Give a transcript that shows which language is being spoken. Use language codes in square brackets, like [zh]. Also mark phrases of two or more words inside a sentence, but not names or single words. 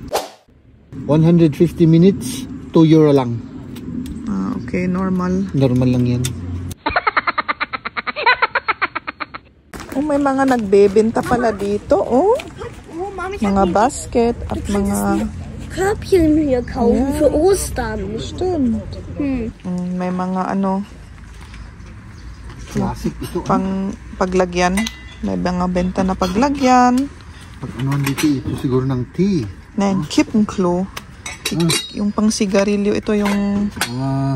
[en] 150 minutes, 2 euro lang. Ah, okay, normal. [tl] Normal lang yan. Oh, may mga nagbebenta pala dito, oh. Mga basket at mga [de] Körbchen hier kaufen Ja. für Ostern. stimmt. [tl] May mga ano, Classic ito. paglagyan. May mga benta na paglagyan. Pag ano dito, ito siguro ng tea. [de] Nen, Kippenklo. [tl] Yung pang sigarilyo, ito yung Ah,